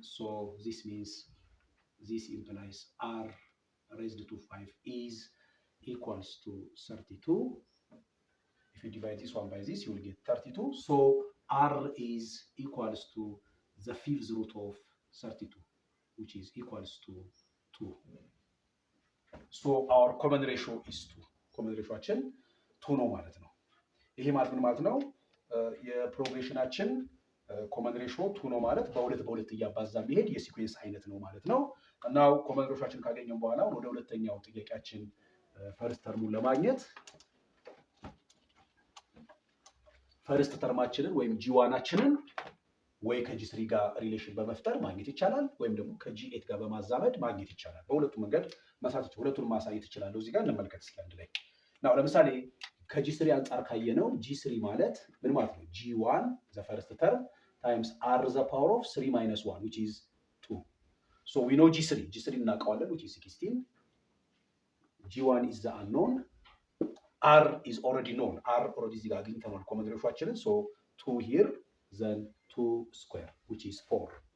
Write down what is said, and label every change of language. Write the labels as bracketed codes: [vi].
[en] So this means this implies r raised to 5 is equals to 32. If you divide this one by this, you will get 32. So r is equals to the fifth root of 32, which is equals to 2. So our common ratio is 2. [am] common ratioአችን 2 ነው ማለት ነው። ይሄ ማለት ምን ማለት ነው? የፕሮግሬሽናችን ኮመን ሬሾ 2 ነው ማለት በሁለት በሁለት እያባዛ የሚሄድ የሲኩዌንስ አይነት ነው ማለት ነው። እና ኮመን ሬሾአችን ካገኘን በኋላ ወደ ሁለተኛው ጥያቄያችን ፈርስት ተርሙን ለማግኘት ፈርስት ተርማችንን ወይም ጂ1አችንን ወይ ከጂ3 ጋር ሪሌሽን በመፍጠር ማግኘት ይቻላል ወይም ደግሞ ከጂ8 ጋር በማዛመድ ማግኘት ይቻላል። በሁለቱም መንገድ ማሳየት ሁለቱን ማሳየት ይችላል። እዚህ ጋር እንመልከት እስኪ አንድ ላይ ነው። ለምሳሌ ከጂ3 አንፃር ካየነው ጂ3 ማለት ምን ማለት ነው? [en] ጂ1 the first term times r the power of 3 minus 1 which is 2. So we know G3 እናውቀዋለን which is 16. G1 is the unknown. R is already known. R already [am] እዚህ ጋር አግኝተናል ኮመን ሬሾአችንን። [en] So 2 here then 2 square which is 4.